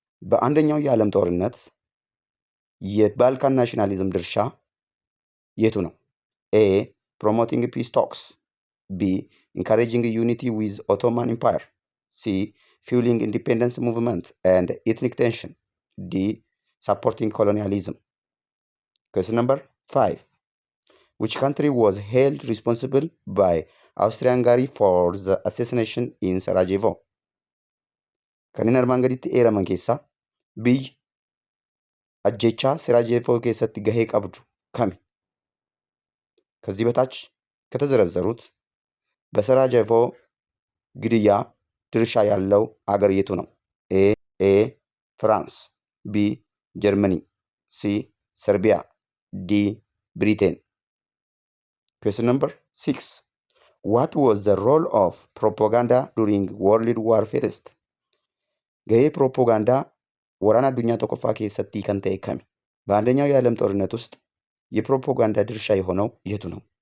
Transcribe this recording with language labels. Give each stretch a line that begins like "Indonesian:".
Amharic: በአንደኛው የዓለም ጦርነት የባልካን ናሽናሊዝም ድርሻ የቱ ነው?
English: A. Promoting peace talks. B. Encouraging unity with Ottoman Empire. C. Fueling independence movement and ethnic tension. D. Supporting colonialism. Question number 5. Which country was held responsible by Austria-Hungary for the assassination in Sarajevo?
Oromo: kanneen armaan gaditti eeraman keessaa biyyi ajjechaa Sarajevo keessatti gahee qabdu kami?
Amharic: ከዚህ በታች ከተዘረዘሩት በሰራጀቮ ግድያ ድርሻ ያለው አገር የቱ ነው? ኤ ፍራንስ፣ ቢ ጀርመኒ፣ ሲ ሰርቢያ፣ ዲ ብሪቴን።
English: Question number 6. What was the role of propaganda during World War First?
Oromo: ገዬ ፕሮፓጋንዳ ወራን አዱኛ tokkoffaa keessatti kan ta'e kami?
Amharic: በአንደኛው የዓለም ጦርነት ውስጥ የፕሮፓጋንዳ ድርሻ የሆነው የቱ ነው?